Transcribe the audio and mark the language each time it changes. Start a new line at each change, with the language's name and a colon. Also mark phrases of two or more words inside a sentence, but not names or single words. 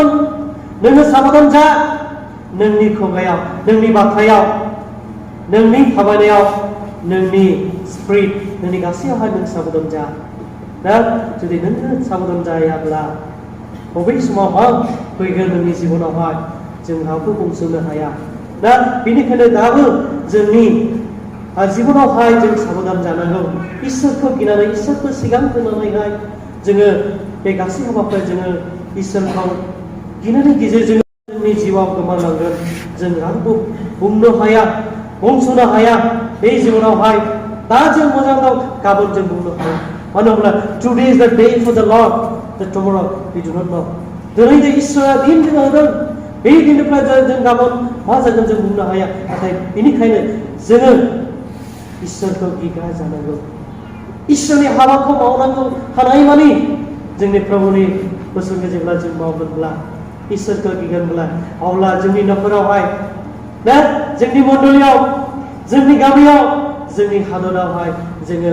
Bodo: नोङो साबधान जा नोंनि खुगायाव नोंनि बाथ्रायाव नोंनि थाबायनायाव नोंनि स्पिरिट नोंनि गासैयावहाय नों साबधान जा दा जुदि नोङो साबधान जायाब्ला बबे समाव मा फैगोन नोंनि जिबनावहाय जों रावबो बुंस'नो हाया दा बेनिखायनो दाबो जोंनि जिबनावहाय जों साबधान जानांगौ इसोरखौ गिनानै इसोरखौ सिगां होनानैहाय जोङो बे गासै हाबाफोर जोङो इसोरखौ गिनायनि गेजेरजों जोंनि जिउआव गोमालांगोन जों रावबो बुंनो हाया बुंस'नो हाया बे जिबनावहाय दा जों मोजां दं गाबोन जों बुंनो हाया मानो होनब्ला
English: today is the day for the Lord the tomorrow we do not know
Bodo: दिनै जे इसोरा दिन जोंनो होदों बे दिननिफ्राय जों गाबोन मा जागोन जों बुंनो हाया नाथाय बेनिखायनो जोङो इसोरखौ गिग्रा जानांगौ इसोरनि हाबाखौ मावनांगौ हानायमानि जोंनि प्रभुनि बोसोनखौ जेब्ला जों मावगोनब्ला इसोरखौ गिगोनब्ला अब्ला जोंनि न'खरावहाय ना जोंनि मण्डलियाव जोंनि गामियाव जोंनि हादरावहाय जोङो